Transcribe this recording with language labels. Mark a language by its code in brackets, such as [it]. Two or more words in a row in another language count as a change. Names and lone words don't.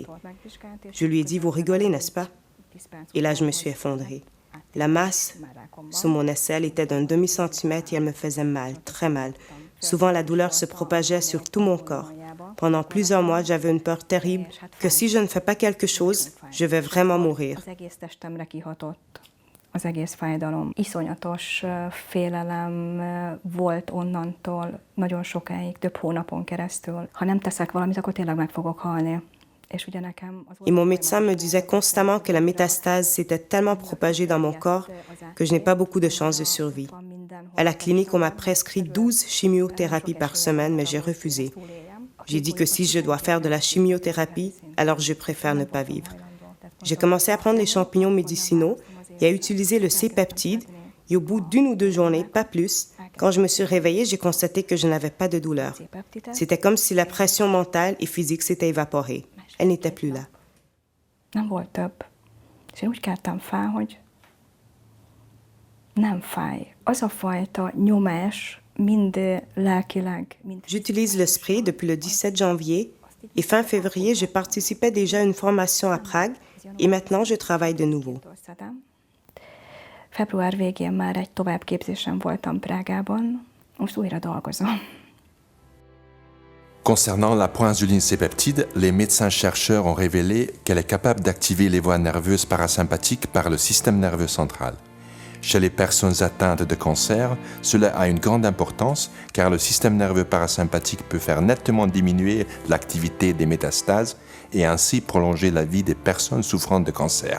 [fr] Je lui ai dit « Vous rigolez, n'est-ce pas ?» Et là, je me suis effondrée. La masse sous mon aisselle était d'un demi-centimètre et elle me faisait mal, très mal. Souvent, la douleur se propageait sur tout mon corps. Pendant plusieurs mois, j'avais une peur terrible que si je ne fais pas quelque chose, je vais vraiment mourir. [hu] Az egész fájdalom. Iszonyatos félelem volt onnantól nagyon sokáig, több hónapon keresztül. Ha nem teszek valamit, akkor tényleg meg fogok halni. [fr] Et mon médecin me disait constamment que la métastase s'était tellement propagée dans mon corps que je n'ai pas beaucoup de chances de survie. À la clinique, on m'a prescrit 12 chimiothérapies par semaine, mais j'ai refusé. J'ai dit que si je dois faire de la chimiothérapie, alors je préfère ne pas vivre. J'ai commencé à prendre les champignons médicinaux et à utiliser le C-peptide, et au bout d'1 ou 2 journées, pas plus, quand je me suis réveillée, j'ai constaté que je n'avais pas de douleur. C'était comme si la pression mentale et physique s'était évaporée. Elle n'était plus là. [hu] Nem volt több. És én úgy keltem fel, hogy nem fáj. Az a fajta nyomás mind lelkileg, mind... [fr] J'utilise le spray depuis le 17 janvier et fin février, je participais déjà à une formation à Prague et maintenant je travaille de nouveau. [hu] Február végén már egy továbbképzésen voltam Prágában, most újra dolgozom. [fr] Concernant la proinsuline C-peptide, les médecins-chercheurs ont révélé qu'elle est capable d'activer les voies nerveuses parasympathiques par le système nerveux central. Chez les personnes atteintes de cancer, cela a une grande importance car le système nerveux parasympathique peut faire nettement diminuer l'activité des métastases et ainsi prolonger la vie des personnes souffrant de cancer.